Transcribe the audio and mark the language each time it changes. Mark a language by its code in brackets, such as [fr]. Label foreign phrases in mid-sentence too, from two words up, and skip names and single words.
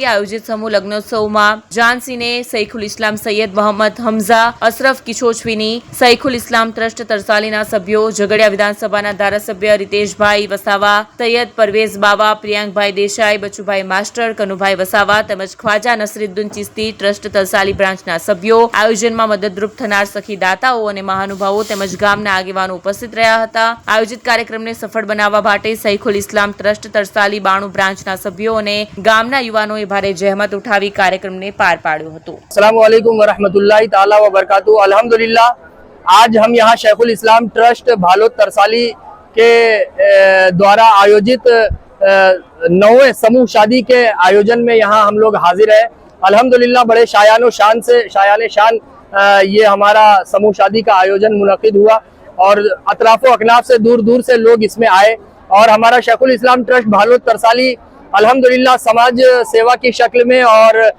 [gu] આયોજિત સમૂહ લગ્નોત્સવમાં જાનસીને શૈખુલ ઇસ્લામ સૈયદ મોહમ્મદ હમઝા અશરફ કિછોછવીની શૈખુલ ઇસ્લામ ટ્રસ્ટ તરસાલીના સભ્યો, ઝઘડિયા વિધાનસભાના ધારાસભ્ય રીતેશભાઈ વસાવા, સૈયદ પરવેઝ બાવા, પ્રિયાંકભાઈ દેસાઈ, બચુભાઈ માસ્ટર, કનુભાઈ વસાવા તેમજ ખ્વાજા નસરુદ્દીન ચિસ્તી ટ્રસ્ટ તરસાલી બ્રાન્ચના સભ્યો, આયોજનમાં મદદરૂપ થનાર સખી દાતાઓ અને મહાનુભાવો તેમજ ગામના આગેવાનો ઉપસ્થિત રહ્યા હતા. આયોજિત કાર્યક્રમને સફળ બનાવવા માટે શૈખુલ ઇસ્લામ ટ્રસ્ટ તરસાલી 92 બ્રાન્ચના સભ્યો અને ગામના યુવાનોએ ભારે જહેમત ઉઠાવી કાર્યક્રમને પાર પાડ્યો હતો. [ar] السلام عليكم ورحمة الله تعالى وبركاته. [hi] अल्हम्दुलिल्लाह आज हम यहाँ शैखुल इस्लाम ट्रस्ट भालोद तरसाली के द्वारा आयोजित 9वें समूह शादी के आयोजन में यहाँ हम लोग हाजिर हैं. अल्हम्दुलिल्लाह बड़े शायान शान ये हमारा समूह शादी का आयोजन मुनक़िद हुआ और अतराफ़ो अकनाफ से दूर दूर से लोग इसमें आए और हमारा शैखुल इस्लाम ट्रस्ट भालोद तरसाली अल्हम्दुलिल्लाह समाज सेवा की शक्ल में और